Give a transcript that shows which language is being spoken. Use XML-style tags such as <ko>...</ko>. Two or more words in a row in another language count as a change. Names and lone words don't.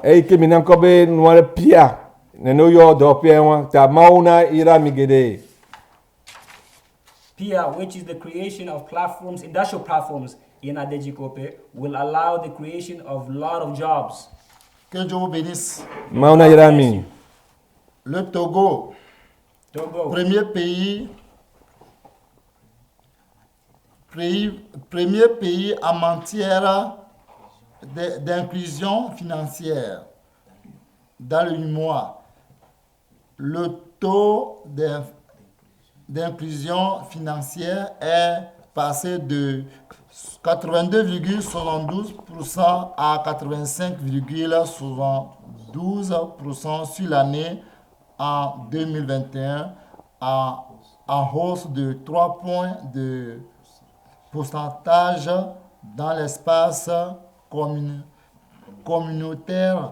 <ee>Eyi ke mi na ŋkɔ be nua ɖe pia nene woyɔ dɔwɔƒea wa ta mawo na yra mi geɖe. PIA,</ee> <en>which is the creation of platforms, industrial platforms in Adejikope, will allow the creation of a lot of jobs.</en> <fr>Que Dieu vous bénisse.</fr> <ee>Mawo na yra mi.</ee> <fr>Le Togo, Togo, premier pays en matière d'inclusion financière dans le mois. Le taux d'inclusion financière est passé de 82,72% à 85,72% sur l'année en 2021, en hausse de 3 points de pourcentage dans l'espace communautaire.</fr>